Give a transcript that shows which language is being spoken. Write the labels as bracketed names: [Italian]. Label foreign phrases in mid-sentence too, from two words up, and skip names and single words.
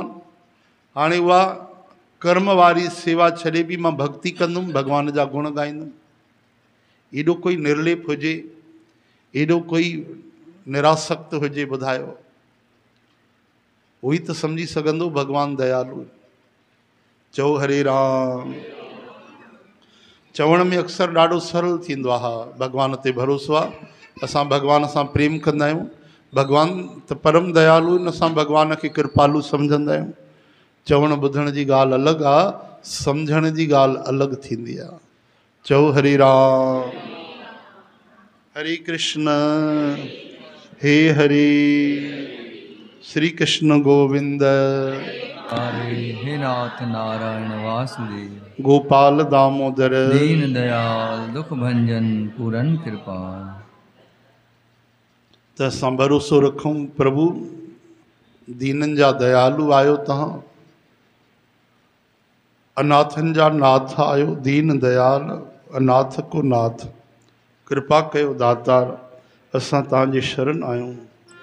[Sindhi] हाणे उहा कर्म वारी सेवा छॾे बि मां भक्ति कंदुमि, भॻवान जा गुण ॻाईंदुमि। एॾो कोई निर्लेप हुजे, एॾो कोई निरासक्त हुजे? ॿुधायो, उहो ई त सम्झी सघंदो भॻवान दयालु। चओ हरे राम। चवण में अक्सर ॾाढो सरल थींदो आहे, हा भॻवान ते भरोसो आहे, असां भॻवान सां प्रेम कंदा आहियूं, भॻवान त परम दयालु आहिनि, असां भॻवान खे कृपालु सम्झंदा आहियूं। चवण ॿुधण जी ॻाल्हि अलॻि आहे, सम्झण जी ॻाल्हि अलॻि थींदी आहे। चओ हरे राम। हरे कृष्ण हे हरे, श्री कृष्ण गोविंद हरे, हे नाथ नारायण वासुदेव, गोपाल दामोदर दीन दयाल दुख भंजन पूरन कृपाल। त असां भरोसो रखूं, प्रभु दीननि जा दयालु आहियो तव्हां, अनाथनि जा नाथ आहियो, दीन दयाल [Hindi] अनाथ को नाथ। [Sindhi] कृपा कयो दातार, असां तव्हांजे शरण आहियूं।